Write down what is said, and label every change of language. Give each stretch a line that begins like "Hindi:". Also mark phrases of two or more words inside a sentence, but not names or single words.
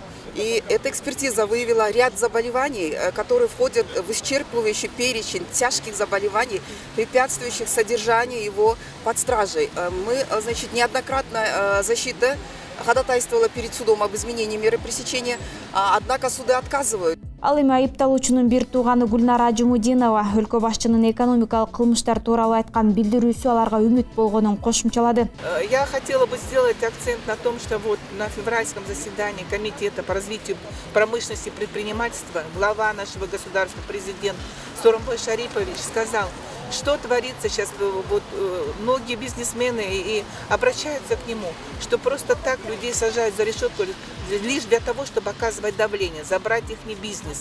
Russian: И эта экспертиза выявила ряд заболеваний, которые входят в исчерпывающий перечень тяжких заболеваний, препятствующих содержанию его под стражей. Мы, значит, неоднократно защита ходатайствовала перед судом об изменении меры пресечения, однако суды отказывают.
Kyrgyz: Ал эми айыпталуучунун бир тууганы Гүлнара Ажымудинова өлкө башчынын экономикалык кылмыштар тууралуу айткан билдирүүсү аларга үмүт болгонун кошумчалады.
Russian: Я хотела бы сделать акцент на том, что вот на февральском заседании Комитета по развитию промышленности и предпринимательства глава нашего государства, президент Сооронбай Шарипович сказал, что творится сейчас, вот, многие бизнесмены и обращаются к нему, что просто так людей сажают за решетку лишь для того, чтобы оказывать давление, забрать их бизнес.